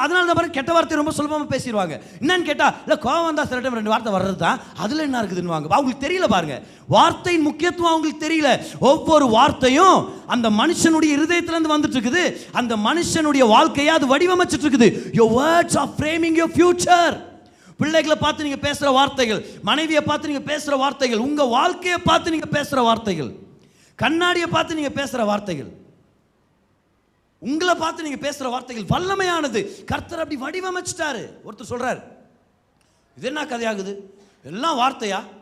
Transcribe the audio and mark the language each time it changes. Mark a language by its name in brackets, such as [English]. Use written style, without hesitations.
[Tamil] அதனால தான் பாருங்க, கெட்ட வார்த்தை ரொம்ப சுலபமாக பேசிடுவாங்க. என்னன்னு கேட்டா, இல்லை கோவம் வந்தால் சில டைம் 2 வார்த்தை வர்றது தான், அதில் என்ன இருக்குதுன்னு அவங்களுக்கு தெரியல பாருங்க. வார்த்தையின் முக்கியத்துவம் அவங்களுக்கு தெரியல. ஒவ்வொரு வார்த்தையும் அந்த மனுஷனுடைய இருதயத்திலிருந்து வந்துட்டு இருக்குது. அந்த மனுஷனுடைய வாழ்க்கையை அது வடிவமைச்சிட்டு இருக்குது. [English] Your words are framing your future. [Tamil] பிள்ளைகளை பார்த்து நீங்க பேசுற வார்த்தைகள், மனைவியை பார்த்து நீங்க பேசுற வார்த்தைகள், உங்க வாழ்க்கையை பார்த்து நீங்க பேசுற வார்த்தைகள், கண்ணாடியை பார்த்து நீங்க பேசுற வார்த்தைகள், உங்களை பார்த்து நீங்க பேசுற வார்த்தைகள் வல்லமையானது. கர்த்தர் அப்படி வடிவமைச்சிட்டாரு. ஒருத்தர் சொல்றாரு, இது என்ன கதையாகுது, எல்லாம் வார்த்தையா?